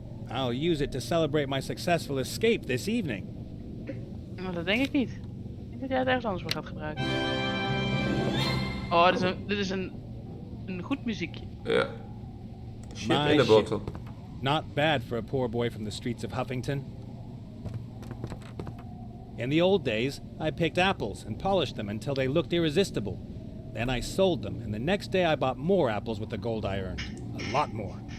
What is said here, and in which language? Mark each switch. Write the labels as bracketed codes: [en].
[en] I'll use it to celebrate my successful escape this evening. [nl] Maar dat denk ik niet. Ik denk dat jij het ergens anders voor gaat gebruiken. Oh, dit is een goed muziekje. Ja. Shit [en] My [nl] in de shit. [en] bottle. Not bad for a poor boy from the streets of Huffington. In the old days, I picked apples and polished them until they looked irresistible. Then I sold them, and the next day I bought more apples with the gold I earned. A lot more.